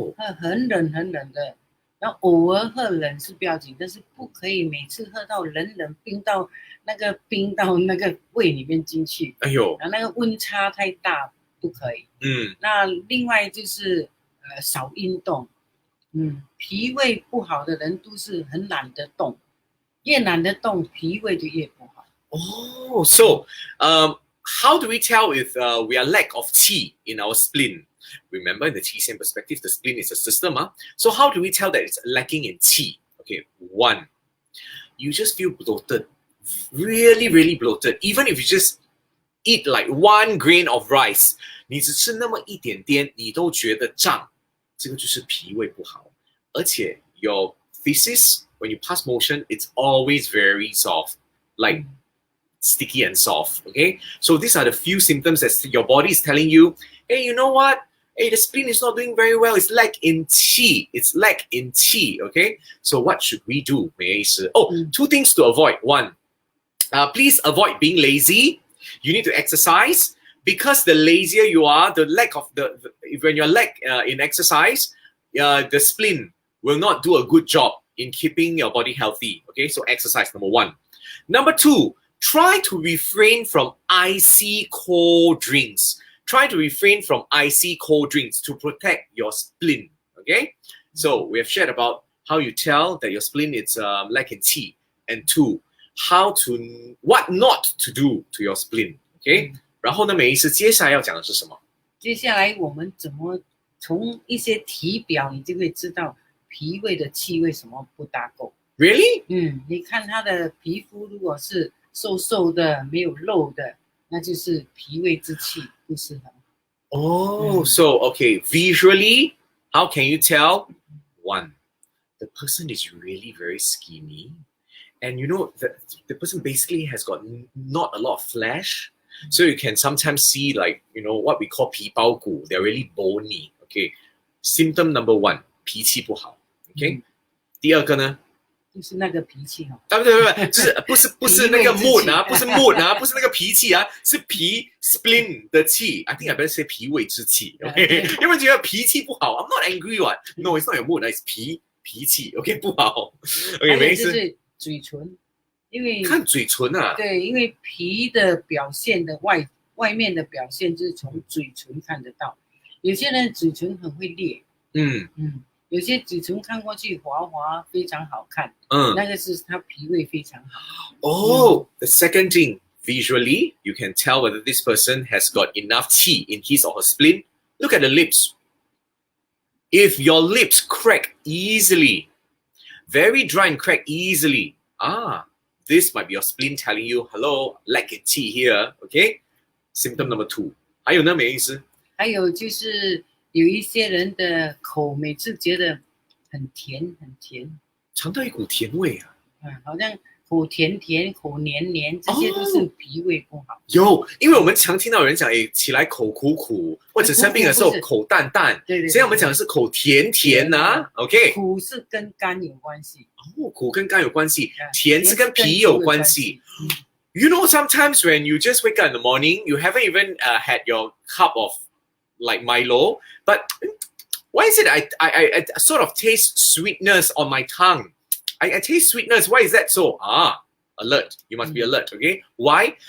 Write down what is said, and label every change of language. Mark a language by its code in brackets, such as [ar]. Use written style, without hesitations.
[zh] 喝很冷很冷的，然后偶尔喝冷是不要紧，但是不可以每次喝到冷冰到那个胃里面进去，哎呦，然后那个温差太大不可以。嗯，那另外就是少运动，脾胃不好的人都是很懒得动，越懒得动，脾胃就越不好。 [en] Oh, so how do we tell if we are lack of qi in our spleen? Remember, in the qi xian perspective, the spleen is a system. So how do we tell that it's lacking in qi? Okay, one, you just feel bloated, really, really bloated. Even if you just eat like 1 grain of rice, [zh] 你只吃那么一点点，你都觉得胀，这个就是脾胃不好。 [en] 而且 your feces, when you pass motion, it's always very soft, like sticky and soft. Okay, so these are the few symptoms that your body is telling you, hey, you know what? Hey, the spleen is not doing very well. It's lack in qi. It's lack in qi. Okay, so what should we do? Two things to avoid. One, please avoid being lazy. You need to exercise because the lazier you are, the lack of when you're lack in exercise, the spleen will not do a good job in keeping your body healthy. Okay, so exercise number one. Number two, try to refrain from icy cold drinks. Try to refrain from icy cold drinks to protect your spleen. Okay, so we have shared about how you tell that your spleen is lacking qi, and two, what not to do to your spleen. [zh] Okay，然后呢，每一次接下来要讲的是什么？接下来我们怎么从一些体表，你就会知道脾胃的气为什么不大够。 [en] Really？ [zh] 你看他的皮肤如果是瘦瘦的、没有肉的，那就是脾胃之气不是很好。 [en] Oh, so okay, visually, how can you tell? One, the person is really very skinny, and you know the person basically has got not a lot of flesh, so you can sometimes see like what we call 皮包骨, they're really bony. Okay, symptom number one, [zh] 脾气不好. Okay, 第二个呢？就是那个脾气就是不是那个 mood 啊，不是 mood 啊，不是那个脾气啊，是spleen 的气。 [en] I think I better say 脾胃之气。 OK， [zh] 有没有觉得脾气不好 [en] ？I'm not angry one. No, it's not your mood. It's 脾气。OK， 不好。OK， [zh] 没事。就是嘴唇，因为看嘴唇啊。对，因为脾的表现的外面的表现就是从嘴唇看得到。有些人嘴唇很会裂。有些嘴唇看过去滑滑，非常好看。那个是他脾胃非常好。 [en] The second thing, visually, you can tell whether this person has got enough qi in his or her spleen. Look at the lips. If your lips crack easily, very dry and crack easily, this might be your spleen telling you, hello, lack in qi here. Okay? Symptom number two. [zh] 还有呢，没意思。还有就是有一些人的口每次觉得很甜，尝到一股甜味啊。好像口甜甜、口黏黏，这些都是脾胃不好。有，因为我们常听到有人讲，起来口苦苦，或者生病的时候口淡淡。对。现在我们讲的是口甜甜啊。 OK。 苦是跟肝有关系。苦跟肝有关系，甜是跟脾有关系。 [en] You know, sometimes when you just wake up in the morning, you haven't even had your cup of like Milo, but why is it I sort of taste sweetness on my tongue? I taste sweetness. Why is that so? Alert. You must be alert, okay? Why?